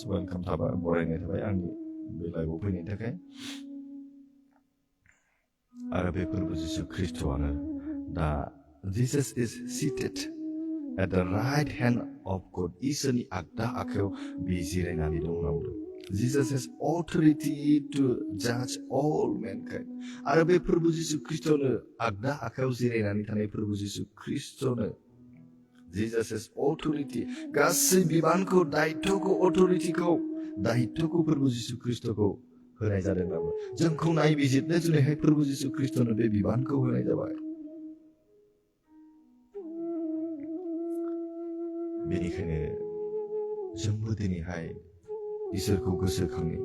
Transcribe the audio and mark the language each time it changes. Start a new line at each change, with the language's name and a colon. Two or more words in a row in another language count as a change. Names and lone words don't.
Bodo: वेलकाम थाबाय, बरायनाय थाबाय आंनि बे लाइभआव फैनायनि थाखाय. आरो बे प्रभु जिसु ख्रिस्टआनो दा
English: Jesus is seated at the right hand of God.
Bodo: इसोरनि आगदा आखायाव बि जिरायनानै दं होनना बुंदों.
English: Jesus has authority to judge all mankind.
Bodo: आरो बे प्रभु जिसु ख्रिस्टनो आगदा आखायाव जिरायनानै थानाय प्रभु जिसु ख्रिस्टनो
English: Jesus has authority.
Bodo: गासै बिबानखौ, दायित्वखौ प्रभु जिसु ख्रिस्टखौ होनाय जादों नामा? जोंखौ नायबिजिरनो जुनैहाय प्रभु जिसु ख्रिस्टनो बे बिबानखौ होनाय जाबाय. बेनिखायनो जोंबो दिनैहाय इसोरखौ गोसोखाङो.